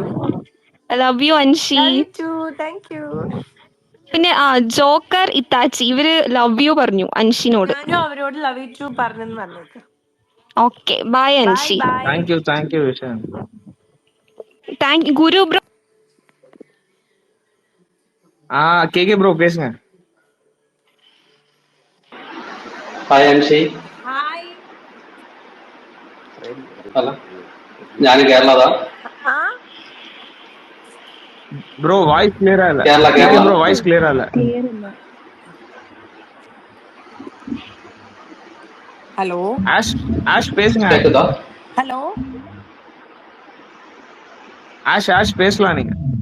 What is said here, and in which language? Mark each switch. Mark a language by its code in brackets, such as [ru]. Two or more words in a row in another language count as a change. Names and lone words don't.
[en] love you അൻഷി. [ml] പിന്നെ ജോക്കർ ഇത്താച്ചി ഇവര് [en] love you [ml] പറഞ്ഞു അൻഷിനോട്. അവരോട് [en] love you too [ml] പറഞ്ഞു പറഞ്ഞേക്ക്. [en] okay, bye അൻഷി. thank you വിശാൻ. thank you குரு ப்ரோ. [ta] கேகே ப்ரோ பேசுங்க. [ml] ഹായ് അൻഷി. ഹലോ, ഞാൻ കേരളതാ. [en] bro voice [ta] கிளியரா இல்ல. கேரளா [en] bro voice [ta] கிளியரா இல்ல. ஹலோ ஆஷ் பேசுங்க. கேக்குதா? ஹலோ ஆஷ் பேசலாம் நீங்க.